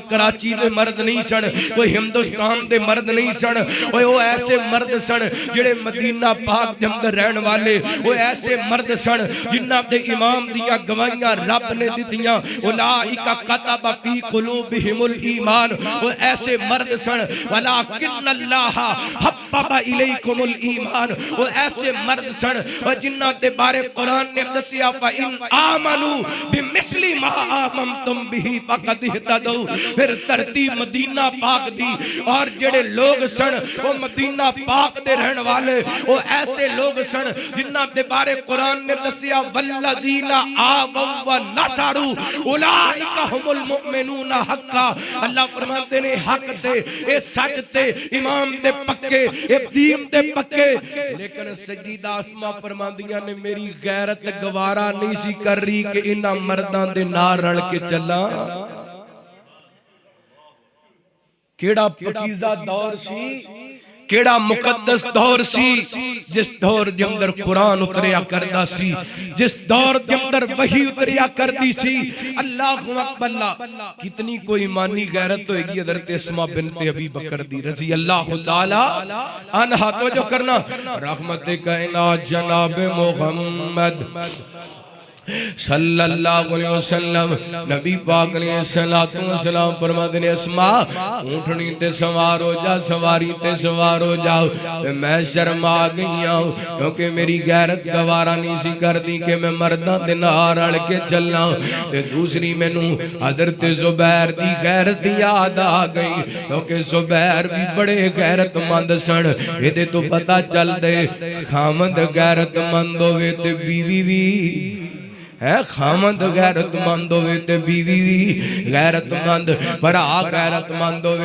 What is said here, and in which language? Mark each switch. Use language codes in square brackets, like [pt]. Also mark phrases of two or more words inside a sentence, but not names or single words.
[pa] کراچی دے مرد نہیں سن کوئی ہندوستان دے مرد نہیں سن او ایسے مرد سن جڑے مدینہ پاک دے اندر رہن والے وہ ایسے مرد سن جنہ دے امام دیا گوائیاں رب نے دیتیاں [ar] اولائکا کتب فی قلوبہم الایمان [pa] وہ ایسے مرد سن [ar] ولیکن اللہ حبب الیکم الایمان [pa] وہ ایسے مرد سن جنہ دے بارے قرآن نے دسیا [ar] فَإِنْ آمَنُوا بِمِثْلِ مَا آمَنْتُمْ بِهِ فَقَدْ اهْتَدَوْا [pa] پھر ترتیب مدینہ پاک دی اور جڑے لوگ سن وہ مدینہ پاک دے رہن والے وہ ایسے لوگ سن جنہ دے بارے قرآن نے دسیا [ar] والذین آووا ونصروا اولئک هم المؤمنون حقا [pa] اللہ فرماتے نے حق تے اے سچ تے امام تے پکے اے دین تے پکے لیکن سیدہ اسما فرماندیاں نے میری غیرت گوارا نہیں سی کر رہی کہ انہاں مرداں دے نال رل کے چلا کیڑا پکیزہ دور سی کیڑا مقدس دور سی جس دور دے اندر قرآن اتریا کردا سی جس دور دے اندر وحی اتریا کردی سی [ar] اللہ اکبر [pa] اللہ کتنی کوئی ایمانی غیرت ہوئے گی حضرت اسما بنت ابی بکر دی [ar] رضی اللہ تعالی عنہا [pa] توجہ کرنا رحمت کائنات جناب محمد [ar] صلی اللہ علیہ وسلم [pa] نبی پاک [ar] علیہ السلام [pa] فرماتے ہیں اسما اونٹنی تے سوار ہو جا سواری تے سوار ہو جاؤ میں شرما گئی ہوں کیونکہ میری غیرت گوارا نہیں سی کر دی کہ میں مرداں دے نال رل کے چلنا تے دوسری مینوں حضرت زبیر دی غیرت یاد آ گئی کیونکہ زبیر بھی بڑے غیرت مند سن ایدے تو پتہ چل دے خامد غیرت مند ہوئے تے بیوی بھی ہے خامد غیرت مند ہوئے تے بیوی بھی غیرت مند بھرا غیرت مند ہوئے